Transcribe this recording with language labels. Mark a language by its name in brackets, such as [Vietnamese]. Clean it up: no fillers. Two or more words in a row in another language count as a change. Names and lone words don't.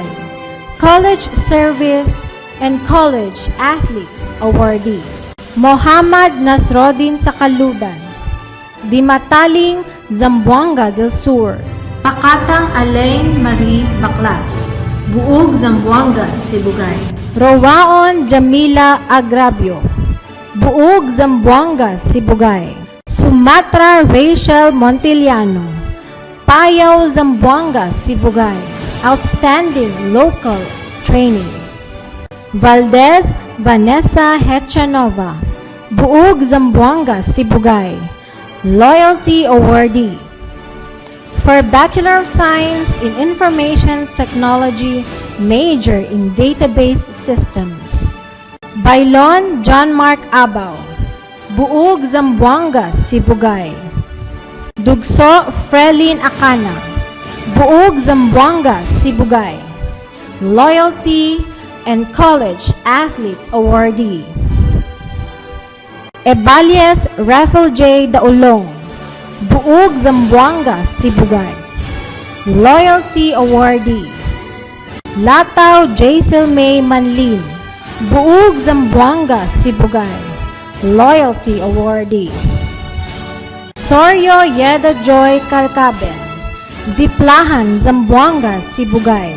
[English] College Service and College Athlete Awardee. Mohammad Nasrodin Sakaludan, Dimataling, Zamboanga del Sur. Pakatang Alain Marie Baklas, Buug Zamboanga, Sibugay. Rowaon Jamila Agravio, Buug Zamboanga, Sibugay. Sumatra Rachel Montiliano, Payaw, Zamboanga, Sibugay. Outstanding Local Training. Valdez Vanessa Hechanova, Buug Zamboanga, Sibugay. Loyalty Awardee. For Bachelor of Science in Information Technology, major in Database Systems. Bailon John Mark Abaw, Buug Zamboanga, Sibugay. Dugso Frelin Akana, Buug Zamboanga, Sibugay. Loyalty and College Athlete Awardee. Ebalias Raffle J. Daulong, Buug Zamboanga, Sibugay. Loyalty Awardee. Lataw Jaisel May Manlin, Buug Zamboanga, Sibugay. Loyalty Awardee. Soryo Yeda Joy Calcaben, Diplahan, Zamboanga, Sibugay.